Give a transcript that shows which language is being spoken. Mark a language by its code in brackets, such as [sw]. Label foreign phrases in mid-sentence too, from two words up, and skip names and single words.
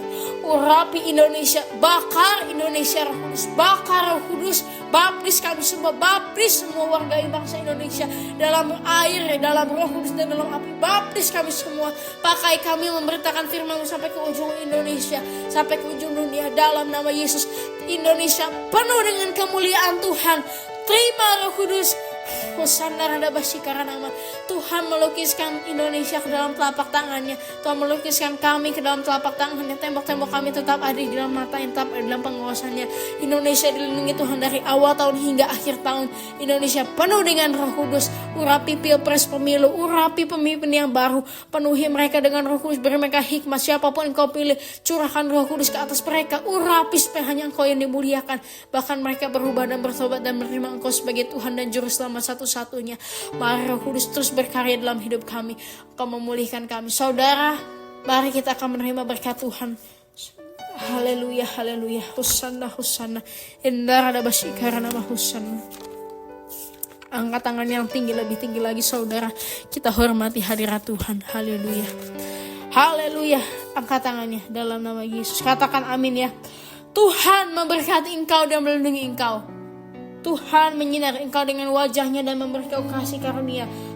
[id] Urapi Indonesia, bakar Indonesia Roh Kudus, bakar Roh Kudus, baptis kami semua, baptis semua warga bangsa Indonesia dalam air, dalam Roh Kudus dan dalam api. Baptis kami semua, pakai kami memberitakan firman-Mu sampai ke ujung Indonesia, sampai ke ujung dunia. Dalam nama Yesus, Indonesia penuh dengan kemuliaan Tuhan. Terima Roh Kudus. Hosanna radabasi karanama. Tuhan melukiskan Indonesia ke dalam telapak tangannya. Tuhan melukiskan kami ke dalam telapak tangannya. Tembok-tembok kami tetap ada di dalam mata, yang tetap ada dalam pengawasannya. Indonesia dilindungi Tuhan dari awal tahun hingga akhir tahun. Indonesia penuh dengan Roh Kudus. Urapi pilpres pemilu, urapi pemimpin yang baru. Penuhi mereka dengan Roh Kudus, beri mereka hikmat. Siapapun yang Kau pilih, curahkan Roh Kudus ke atas mereka. Urapi supaya hanya Engkau yang dimuliakan. Bahkan mereka berubah dan bertobat dan menerima Engkau sebagai Tuhan dan Juru Selamat satu-satunya. Mari Roh Kudus terus berkarya dalam hidup kami. Engkau memulihkan kami. Saudara, mari kita akan menerima berkat Tuhan. Haleluya, haleluya. Hosanna, hosanna. Inna radabasi karanama, hosanna. Angkat tangan yang tinggi, lebih tinggi lagi saudara. Kita hormati hadirat Tuhan. Haleluya. Haleluya. Angkat tangannya dalam nama Yesus. Katakan amin ya. Tuhan memberkati engkau dan melindungi engkau. Tuhan menyinari engkau dengan wajahnya dan memberi kau kasih karunia.